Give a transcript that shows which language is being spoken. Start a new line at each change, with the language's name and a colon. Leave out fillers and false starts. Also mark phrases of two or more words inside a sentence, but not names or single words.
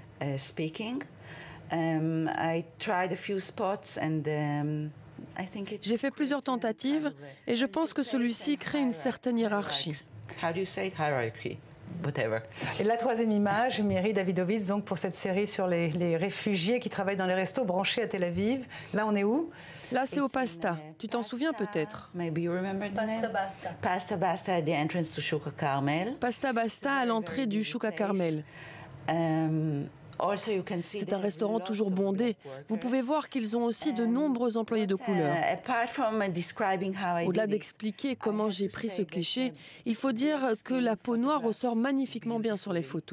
French: J'ai fait plusieurs tentatives et je pense que celui-ci crée une certaine hiérarchie. Et la troisième image, Myri Davidovitz, donc pour cette série sur les réfugiés qui travaillent dans les restos branchés à Tel Aviv. Là, on est où? Là, c'est au Pasta. Tu t'en souviens peut-être?
English: Pasta Basta at the entrance to Shuka Carmel.
French: Pasta Basta à l'entrée du Shuka Carmel. C'est un restaurant toujours bondé. Vous pouvez voir qu'ils ont aussi de nombreux employés de couleur. Au-delà d'expliquer comment j'ai pris ce cliché, il faut dire que la peau noire ressort magnifiquement bien sur les photos.